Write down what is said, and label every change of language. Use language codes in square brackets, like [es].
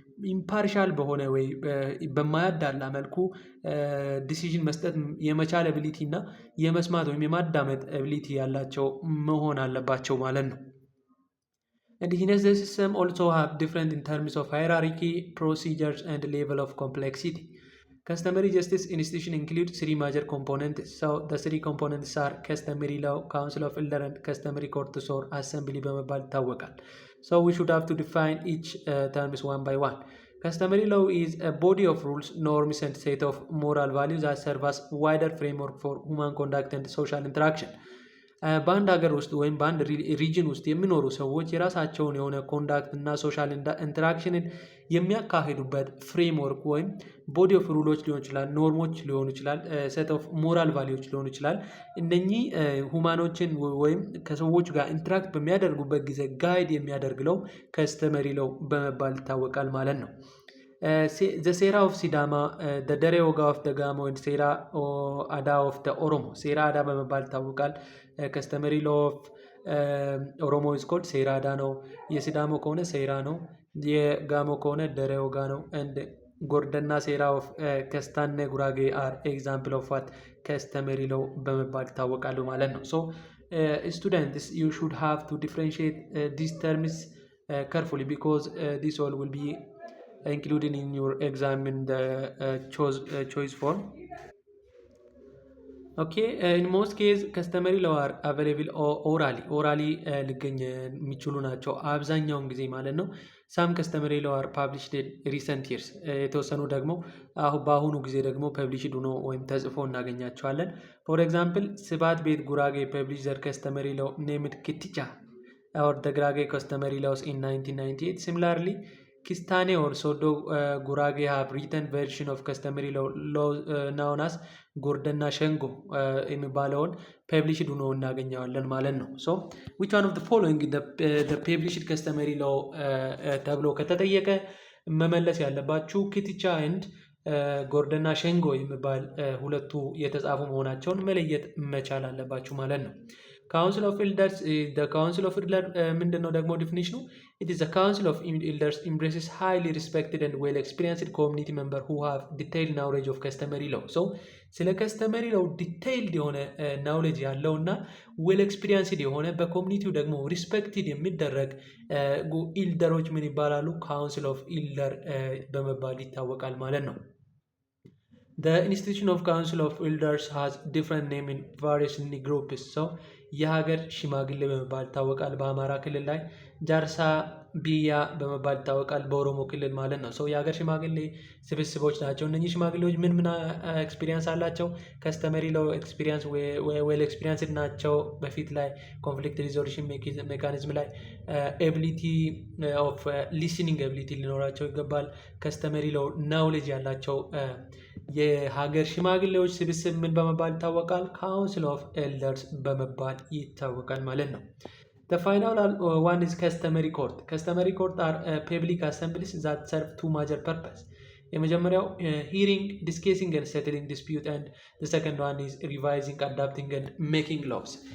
[am] ኢምፓርሻል በሆነ ወይ በማያዳላ መልኩ ዲሲዥን መስጠት የመቻል አቢሊቲ እና የመስማት ወይም የማዳመጥ አቢሊቲ ያላቸው መሆን አለባቸው ማለት ነው። [en] Indigenous systems also have different in terms of hierarchy, procedures, and level of complexity. Customary justice institution include three major components. So the three components are customary law, council of elder, and customary courts or assembly [am] በመባል ይታወቃል። [en] So we should have to define each terms one by one. Customary law is a body of rules, norms, and set of moral values that serve as wider framework for human conduct and social interaction. [am] በአንድ ሀገር ውስጥ ወይም በአንድ ሪጅን ውስጥ የሚኖሩ ሰዎች የራሳቸውን የሆነ ኮንዳክት እና ሶሻል ኢንተራክሽንን የሚያካሂዱበት ፍሬምወርክ ወይም ቦዲ ኦፍ ሩሎች ሊሆን ይችላል፣ ኖርሞች ሊሆኑ ይችላል፣ ሴት ኦፍ ሞራል ቫሊዎች ሊሆኑ ይችላል። እነኚህ ሁማኖችን ወይም ከሰዎች ጋር ኢንተራክት በሚያደርጉበት ጊዜ ጋይድ የሚያደርግለው ከስተመሪ ለው በመባል ይታወቃል ማለት ነው። ሴራ ኦፍ ሲዳማ ደሬ ወጋ ኦፍ ደጋሞ ሴራ አዳ ኦፍ ኦሮሞ ሴራ አዳ በመባል ይታወቃል። ከስተመሪ ሎ ኦፍ [en] ኦሮሞ ኢዝ ኮልድ ሴራ አዳ [am] ነው። የሲዳሞ ከሆነ ሴራ ነው። የጋሞ ከሆነ ደሬ ወጋ ነው። [en] ኤንድ ጎርደና ሴራ ኦፍ ከስታኔ ጉራጌ አር ኤግዛምፕል ኦፍ ዋት ከስተመሪ ሎ [am] በመባል ይታወቃሉ ማለት ነው። [en] ሶ ስቱደንትስ ዩ ሹድ ሃቭ ቱ ዲፍረንሺየት ዲስ ተርምስ carefully because this all will be included in your exam in the choice form. Okay, in most case customary law are available orally [am] ሊገኝ የሚችሉ ናቸው አብዛኛውን ጊዜ ማለት ነው። [en] some customary law are published in recent years [am] የተወሰኑ ደግሞ በአሁኑ ጊዜ ደግሞ [en] published [am] ሆኖ ወይም ተጽፎ እናገኛቸዋለን። [en] for example ስባት ቤት ጉራጌ published their customary law named ኪትቻ or the Gurage customary laws in 1998. Similarly, Kistane or Sodo Gurage have written version of customary law known as Gordana Shengo in Balon published uno [am] እናገኛለን ማለት ነው። [en] So which one of the following the published customary law [am] ተብሎ ከተጠየቀ መመለስ ያለባችሁ ኪትቻ and ጎርደና ሸንጎ የሚባል ሁለቱ የተጻፉ መሆናቸውን መለየት መቻል አለባችሁ ማለት ነው። [en] Council of Elders the Council of Elders [am] ምንድነው ደግሞ ዲፊኒሽኑ? [en] It is a council of elders embraces highly respected and well experienced community member who have detailed knowledge of customary law. [am] So ስለ customary law detailed የሆነ knowledge ያለው እና well experienced የሆነ በኮሚኒቲው ደግሞ respected የሚደረግ ኢልደሮች ምን ይባላሉ? [en] Council of Elder [am] በመባል ይታወቃል ማለት ነው። [en] The institution of Council of Elders has different name in various groups. [am] So የሀገር ሽማግሌ በመባል ይታወቃል። በአማራ ክልል ላይ ጃርሳ ቢያ በመባል ይታወቃል። በኦሮሞ ክልል ማለት ነው። ሰው የሀገር ሽማግሌ ስብስቦች ናቸው። እነኚህ ሽማግሌዎች ምን ኤክስፒሪየንስ አላቸው? ከስተመሪ ለው ኤክስፒሪየንስ ዌል ኤክስፒሪየንስ ናቸው። በፊት ላይ ኮንፍሊክት ሪዞሉሽን ሜካኒዝም ላይ ኤቢሊቲ ኦፍ ሊስኒንግ ኤቢሊቲ ሊኖራቸው ይገባል። ከስተመሪ ለው ናውሌጅ ያላቸው የሀገር ሽማግሌዎች ስብስብ ምን በመባል ይታወቃል? [en] ካውንስል ኦፍ ኤልደርስ [am] በመባል ይታወቃል ማለት ነው። [en] The final one is customary court. Customary court are public assemblies that serve two major purposes. [am] የመጀመሪያው [en] hearing, discussing and settling dispute and the second one is revising, adapting and making laws.